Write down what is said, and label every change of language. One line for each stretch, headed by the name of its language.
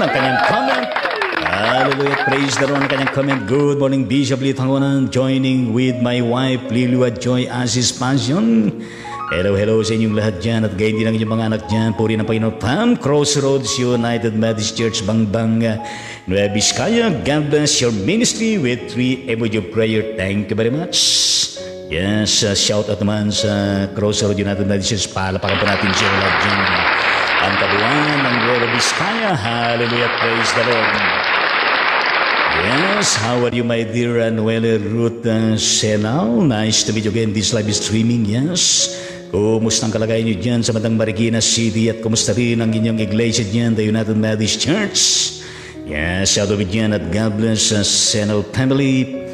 Filipino: Ang kanyang comment,
English: hallelujah, praise the Lord. Ang kanyang comment, good morning Bishop Litangonan, joining with my wife Lilua Joy Asis Passion.
Filipino: Hello sa inyong lahat dyan, at gayon din ang inyong mga anak dyan po rin ng Panginoon.
English: From Crossroads United Methodist Church, Bambang Nueva Vizcaya. God bless your ministry with 3 emoji of prayer. Thank you very much. Yes,
Filipino: shout out naman sa
English: Crossroads United Methodist Church.
Filipino: Palapakan po natin siya lahat dyan. Ang kabuuan ng Nueva Vizcaya.
English: Hallelujah, praise the Lord. Yes, how are you, my dear Noelle Ruth Senao? Nice to meet you again. This live streaming, yes.
Filipino: Kumusta ang kalagayan niyo dyan sa Batang Marikina City, at kumusta rin ang inyong iglesia dyan, the United Methodist Church?
English: Yes, shout out dyan, at God bless Senao family.